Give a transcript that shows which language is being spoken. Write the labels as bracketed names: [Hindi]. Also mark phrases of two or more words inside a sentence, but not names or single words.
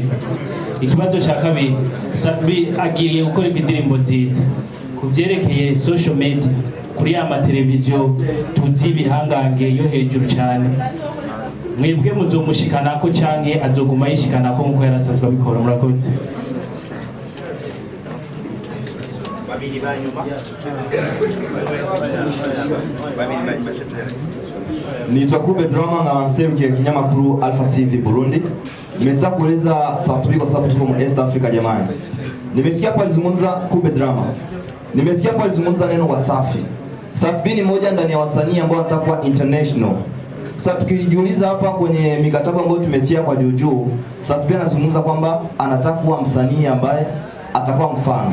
[Rundi] Ikibazo cya kabiri, Satb agiye gukora indirimbo nziza kuvyerekeye [English] social media [Rundi] kuri ya mateleviziyo tuzi bihangange yo hejuru cyane, mwebwe muzomushikanako canke azoguma yishikanako nkuko yarasanzwe abikora? Murakoze. Nitwa Kube Drama na wanserukiye kinyamakuru Alpha TV Burundi. [Swahili] Nimetaka kueleza Satb kwa sababu tuko mu East Africa jamani. Nimesikia kwa alizungumza Kube Drama. Nimesikia kwa alizungumza neno Wasafi. Satb ni moja ndani ya wasanii ambao watakuwa international. Sasa tukijiuliza hapa kwenye mikataba ambayo tumesikia kwa Juju, Satb anazungumza kwamba anataka kuwa msanii ambaye atakuwa mfano.